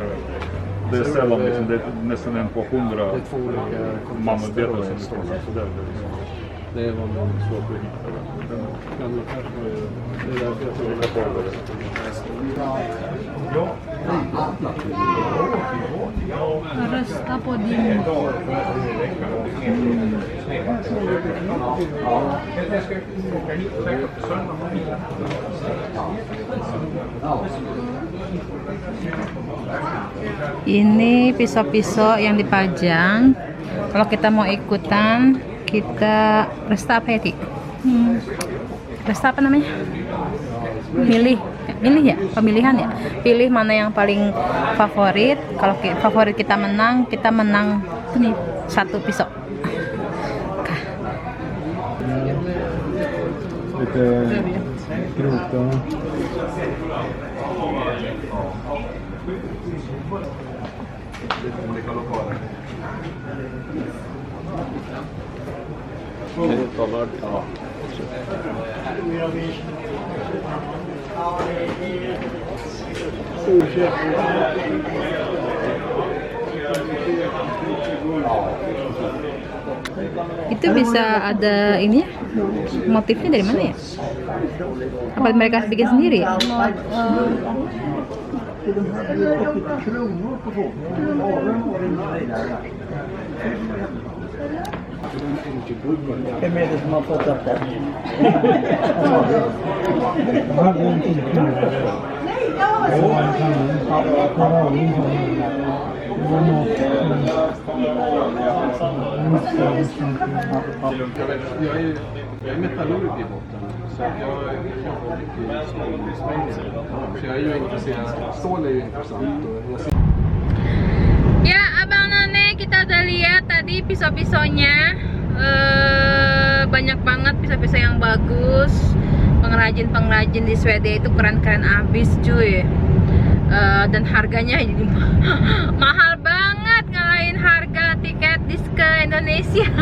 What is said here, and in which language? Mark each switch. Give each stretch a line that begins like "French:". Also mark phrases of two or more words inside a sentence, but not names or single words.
Swedish: Det är sällan liksom, det är nästan en på 100 mammutbetar som står så där. Det var nog svårt att hitta. Den gamla kanske var ju... Det är därför jag tror att det var det. Rösta på din.
Indonesian: Ini pisau-pisau yang dipajang. Kalau kita mau ikutan, kita resta apa ya, Ki? Resta apa namanya? Milih ya, pemilihan ya. Pilih mana yang paling favorit. Kalau favorit kita menang ini satu pisau.
Swedish: Lite grovt då. Ja.
Indonesian: Itu bisa ada ini ya, motifnya dari mana ya? Apa mereka bikin sendiri ya?
Swedish: Vem är det som har fått upp det? Jag är metallurg i botten, så jag jobbar mycket i stålindustrin. Så jag är ju intresserad. Stål är ju intressant.
Indonesian: Ya, Abang None, kita udah lihat tadi pisau-pisaunya. Banyak banget pisau-pisau yang bagus. Pengrajin di Swedia itu keren-keren abis cuy. Dan harganya mahal banget, ngalahin harga tiket dis ke Indonesia.